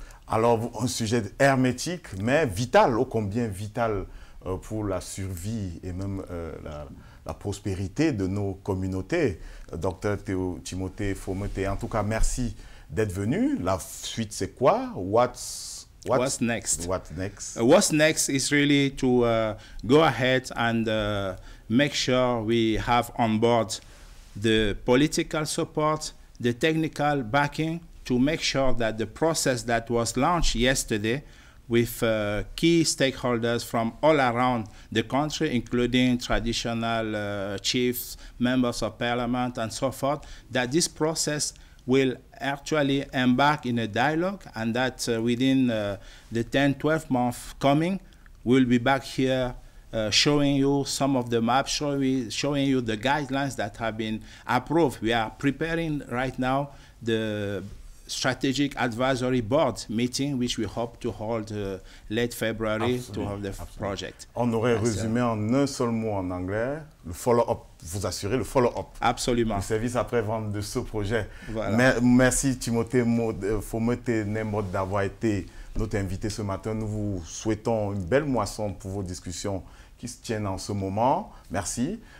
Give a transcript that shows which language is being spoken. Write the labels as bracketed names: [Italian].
[French] Alors, un sujet hermétique, mais vital, ô combien vital pour la survie et même la prospérité de nos communautés. Docteur Timothée Fometé, en tout cas, merci d'être venu. La suite, c'est quoi? [English] What's next? What's next? What's next is really to go ahead and make sure we have on board the political support, the technical backing to make sure that the process that was launched yesterday with key stakeholders from all around the country, including traditional chiefs, members of parliament, and so forth, that this process will actually embark in a dialogue, and that within the 10-12 months coming, we'll be back here showing you some of the maps, showing you the guidelines that have been approved. We are preparing right now the Strategic Advisory Board meeting, which we hope to hold late February to have the project. [French] On aurait résumé en un seul mot en anglais, le follow-up, vous assurez le follow-up. Absolument. Le service après-vente de ce projet. Voilà. Merci Timothée Fometé Nembod d'avoir été notre invité ce matin. Nous vous souhaitons une belle moisson pour vos discussions qui se tiennent en ce moment. Merci.